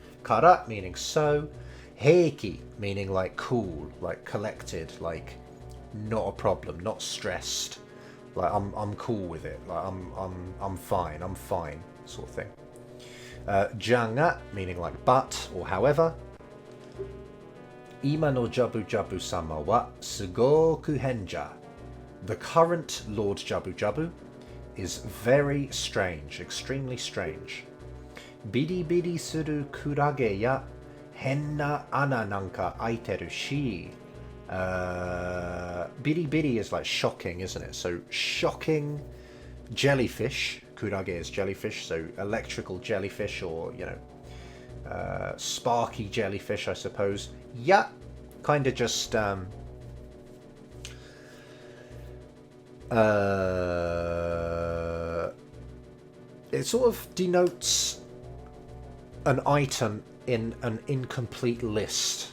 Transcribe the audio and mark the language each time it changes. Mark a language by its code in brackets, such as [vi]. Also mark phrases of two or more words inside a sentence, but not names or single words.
[en] Kara meaning so, heiki meaning like cool, like collected, like not a problem, not stressed. Like I'm cool with it. Like I'm fine, sort of thing. Janga meaning like but or however. [ja] 今のジャブジャブ様はすごく変じゃ. [en] The current Lord Jabu Jabu is very strange, extremely strange. [ja] ビリビリするクラゲや変な穴なんか開いてるし. [en] Bidi bidi is like shocking, isn't it? So shocking jellyfish. Kurage is jellyfish, so electrical jellyfish, or you know, sparky jellyfish, I suppose. Yeah, kind of just it sort of denotes an item in an incomplete list.